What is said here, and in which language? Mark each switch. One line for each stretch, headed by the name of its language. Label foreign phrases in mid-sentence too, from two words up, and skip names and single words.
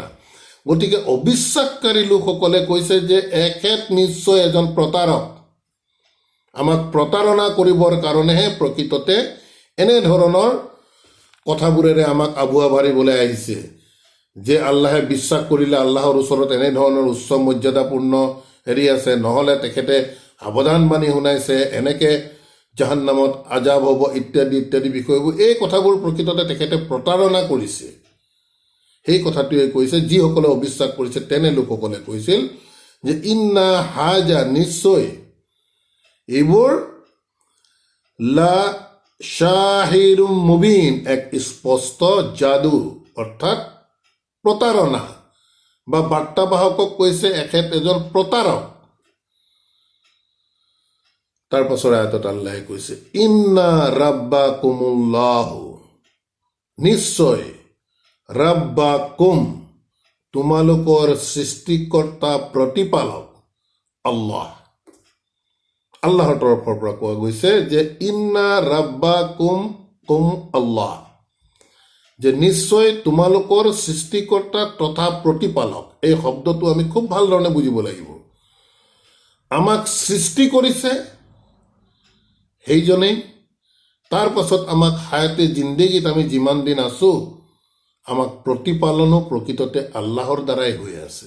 Assamese: গতিকে অবিশ্বাসকাৰী লোকসকলে কৈছে যে এখেত নিশ্চয় এজন প্ৰতাৰক, আমাক প্ৰতাৰণা কৰিবৰ কাৰণেহে প্ৰকৃততে এনেধৰণৰ কথাবোৰেৰে আমাক আবুৱা ভাৰিবলৈ আহিছে যে আল্লাহে বিশ্বাস কৰিলে আল্লাহৰ ওচৰত এনেধৰণৰ উচ্চ মৰ্যাদাপূৰ্ণ আছে, নহ'লে তেখেতে সাৱধানবাণী শুনাইছে, এনেকৈ জাহান্নামত আজাব হ'ব, ইত্যাদি ইত্যাদি বিষয়বোৰ। এই কথাবোৰ প্ৰকৃততে তেখেতে প্ৰতাৰণা কৰিছে। সেই কথাটোৱে কৈছে, যিসকলে অবিশ্বাস কৰিছে তেনে লোকসকলে কৈছিল যে
Arabic: إن هذا,
Assamese: নিশ্চয় এইবোৰ
Arabic: لساحر مبين,
Assamese: এক স্পষ্ট যাদু অৰ্থাৎ প্ৰতাৰণা। বা বাৰ্তাবাহকক কৈছে এখেত এজন প্ৰতাৰক। তাৰ পাছৰ আয়াতত আল্লাহে কৈছে
Arabic: إن ربكم الله,
Assamese: নিশ্চয় ৰাব্বাকুম, তোমালোকৰ সৃষ্টিকৰ্তা প্ৰতিপালক আল্লাহ। আল্লাহৰ তৰফৰ পৰা কোৱা গৈছে যে
Arabic: إن ربكم كم الله,
Assamese: যে নিশ্চয় তোমালোকৰ সৃষ্টিকৰ্তা তথা প্ৰতিপালক। এই শব্দটো আমি খুব ভাল ধৰণে বুজিব লাগিব। আমাক সৃষ্টি কৰিছে সেইজনেই, তাৰ পাছত আমাক হায়াতে জিন্দেগীত আমি যিমান দিন আছোঁ আমাক প্ৰতিপালনো প্ৰকৃততে আল্লাহৰ দ্বাৰাই হৈ আছে।